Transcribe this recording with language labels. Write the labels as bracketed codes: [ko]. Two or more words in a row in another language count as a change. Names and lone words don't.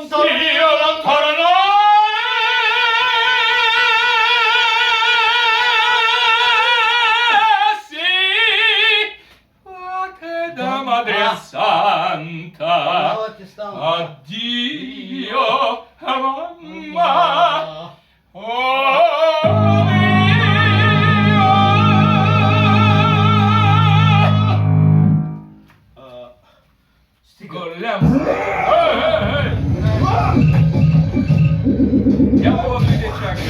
[it] Se io non tornassi, fate da Madre Santa. [bg] Тогава ти стана. [it] Addio, mamma. [bg] Стига. Голям. Дявола дойде чак, бе.